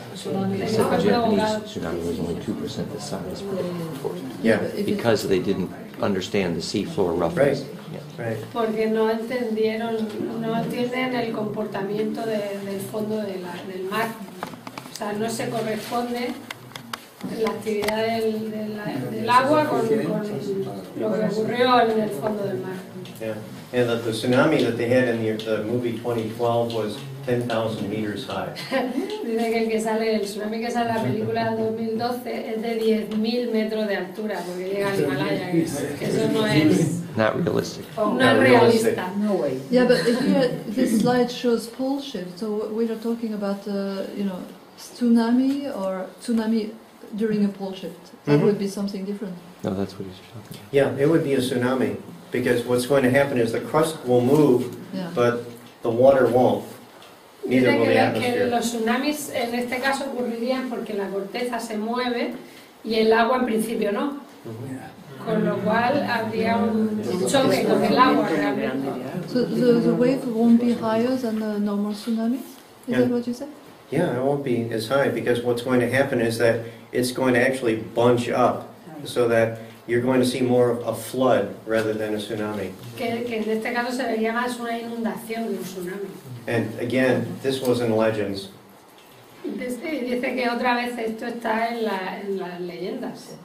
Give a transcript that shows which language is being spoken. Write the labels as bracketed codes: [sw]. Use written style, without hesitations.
[en] They said the Japanese tsunami was only 2% the size. Yeah. Because they didn't understand the seafloor roughness. Right. [es] Porque no entienden el comportamiento del fondo del mar. O sea, no se corresponde la actividad del agua con lo que ocurrió en el fondo del mar. [en] Yeah. And the tsunami that they had in the movie 2012 was 10,000 meters high. [es] Dice que el tsunami que sale en la película 2012 es de 10.000 metros de altura, porque llega al Himalaya, que eso no es... [en] Not realistic. [es] No es realista. [en] No way. Yeah, but here this slide shows pole shift. So we are talking about, tsunami or tsunami during a pole shift. That would be something different. No, that's what he's talking about. Yeah, it would be a tsunami, because what's going to happen is the crust will move, but the water won't. Neither [es] Dice [en] will the [es] que [en] atmosphere. [es] los tsunamis en este caso ocurrirían porque la corteza se mueve y el agua en principio no. Con lo cual habría un choque con el agua realmente. [en] So the wave won't be higher than the normal tsunamis? Is that what you said? Yeah, it won't be as high, because what's going to happen is that it's going to actually bunch up, so that you're going to see more of a flood rather than a tsunami. [es] Que en este caso se vería más una inundación que un tsunami. [en] And again, this was in legends. [es] Dice que otra vez esto está en las leyendas.